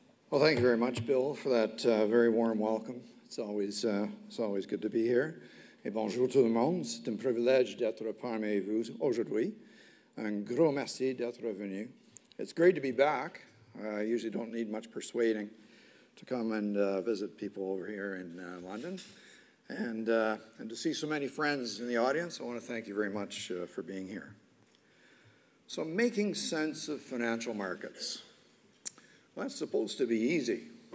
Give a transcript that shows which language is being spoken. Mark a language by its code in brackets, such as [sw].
[en] Well, thank you very much, Bill, for that very warm welcome. It's always good to be here. [fr] Et bonjour tout le monde. C'est un privilège d'être parmi vous aujourd'hui. Un gros merci d'être venu. [en] It's great to be back. I usually don't need much persuading to come and visit people over here in London. And to see so many friends in the audience, I want to thank you very much for being here. So making sense of financial markets. Well, that's supposed to be easy.